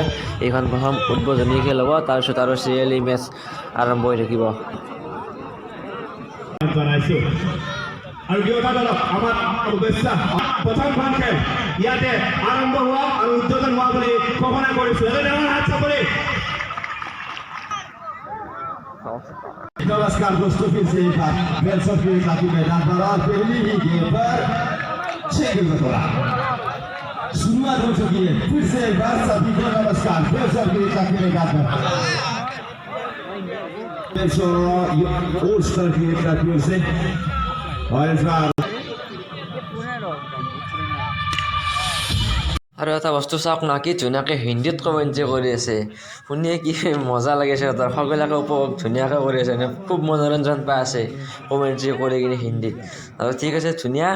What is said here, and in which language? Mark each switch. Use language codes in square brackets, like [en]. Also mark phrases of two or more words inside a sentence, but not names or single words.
[as] এইখন প্ৰথম উদ্বোধনী খেল হ'ব, তাৰপিছত আৰু চিৰিয়েলি মেচ আৰম্ভ হৈ থাকিব। আৰু দুয়োটা দলক আমাৰ শুভেচ্ছা। প্ৰথমখন খেল ইয়াতে আৰম্ভ হোৱা আৰু উদ্বোধন হোৱা বুলি ঘোষণা কৰিছোঁ। [hi] नमस्कार दोस्तों, फिर से एक बार वेलसर के साथी मैदान पर और पहली ही गेंद पर 6 गेंद बतौरा शुरुआत हो चुकी है। फिर से एक बार सभी को नमस्कार। वेलसर के साथी मैदान पर ओल्स्टर की तरफ से और इस बार [as] আৰু এটা বস্তু চাওক না, কি ধুনীয়াকৈ হিন্দীত কমেণ্ট্ৰি কৰি আছে, শুনিয়ে কি মজা লাগিছে। সিহঁতৰ সকলোকে উপভোগ ধুনীয়াকৈ কৰি আছে, খুব মনোৰঞ্জন পাই আছে কমেণ্ট্ৰি কৰি কিনে হিন্দীত। আৰু ঠিক আছে, ধুনীয়া।